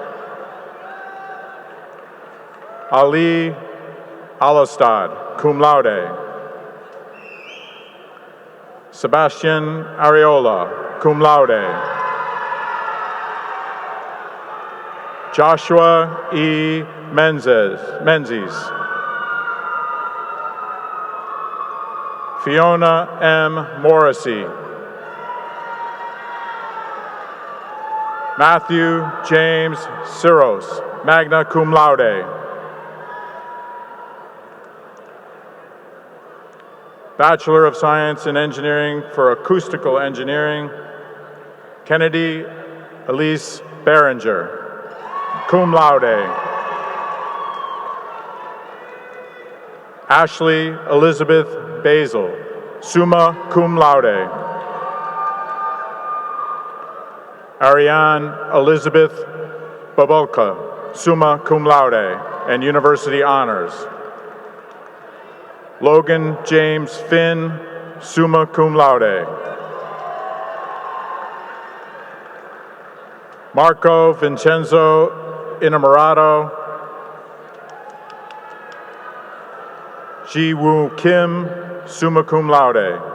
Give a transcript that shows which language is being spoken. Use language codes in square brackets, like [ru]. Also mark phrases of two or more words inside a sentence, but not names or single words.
[en] Ali Alostad, [la] cum laude. [en] Sebastian Areola, [la] cum laude. [en] Joshua E. Menzies. Fiona M. Morrissey. Matthew James Siros, [la] magna cum laude. [en] Bachelor of Science in Engineering for Acoustical Engineering, Kennedy Elise Behringer, [la] cum laude. [en] Ashley Elizabeth Basil, [la] summa cum laude. [en] Ariane Elizabeth Babolka, [la] summa cum laude [en] and university honors. Logan James Finn, [la] summa cum laude. [en] Marco Vincenzo Inamorato, Ji Woo Kim, [la] summa cum laude.